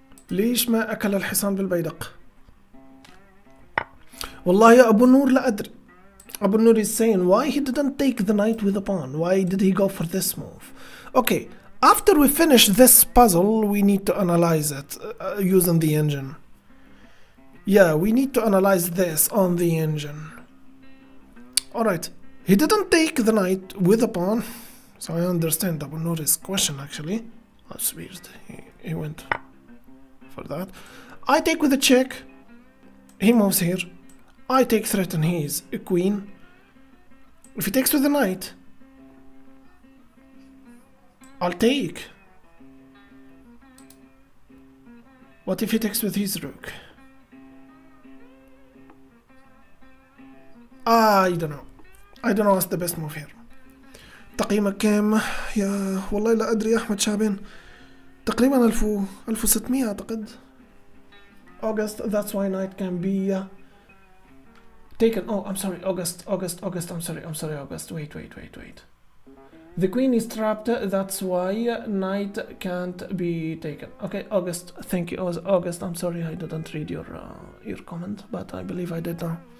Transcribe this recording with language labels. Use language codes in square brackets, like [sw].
[ar] ليش ما أكل الحصان بالبيدق؟ والله يا أبو النور لا أدري. [en] Abu Nur is saying why he didn't take the knight with the pawn. Why did he go for this move? Okay, after we finish this puzzle, we need to analyze it using the engine. Yeah, we need to analyze this on the engine. Alright, he didn't take the knight with the pawn, so I understand Abu Nur's question actually. That's weird, he went for that. I take with a check, he moves here. I take threaten his queen. If he takes with the knight, I'll take. What if he takes with his rook? I don't know. I don't know what's the best move here. [ar] تقييمك كام؟ يا والله لا أدري يا أحمد شعبان. تقريبا 1600 أعتقد. [en] August, that's why knight can be taken. Oh, I'm sorry, August, I'm sorry, August. Wait. The queen is trapped, that's why knight can't be taken. Okay, August, thank you, August. I'm sorry I didn't read your comment, but I believe I did now.